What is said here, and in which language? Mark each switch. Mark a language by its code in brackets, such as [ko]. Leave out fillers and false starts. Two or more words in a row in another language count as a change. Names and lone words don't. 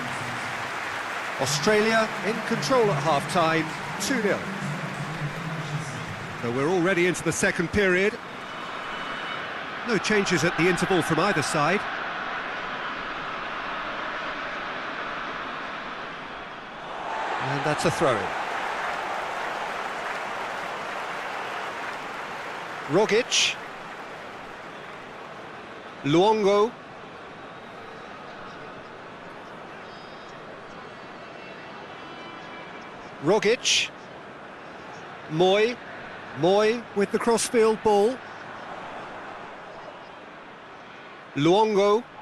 [en] Australia in control at half-time, 2-0. So we're already into the second period. No changes at the interval from either side. And that's a throw-in. Rogic. Luongo. Rogic. Moy with the crossfield ball. Luongo.